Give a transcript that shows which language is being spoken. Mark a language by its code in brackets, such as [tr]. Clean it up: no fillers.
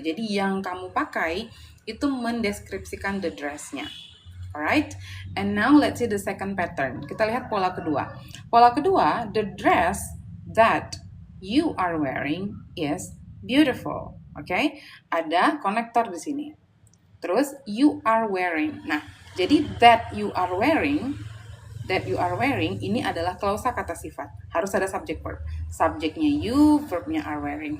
[id] Jadi yang kamu pakai itu mendeskripsikan the dress-nya. [en] Alright, and now let's see the second pattern. [id] Kita lihat pola kedua. Pola kedua, [en] the dress that you are wearing is beautiful. [id] Oke, ada konektor di sini. Terus [en] you are wearing. [id] Nah, jadi [en] that you are wearing [id] ini adalah klausa kata sifat. Harus ada subject verb. Subjeknya you, verbnya are wearing.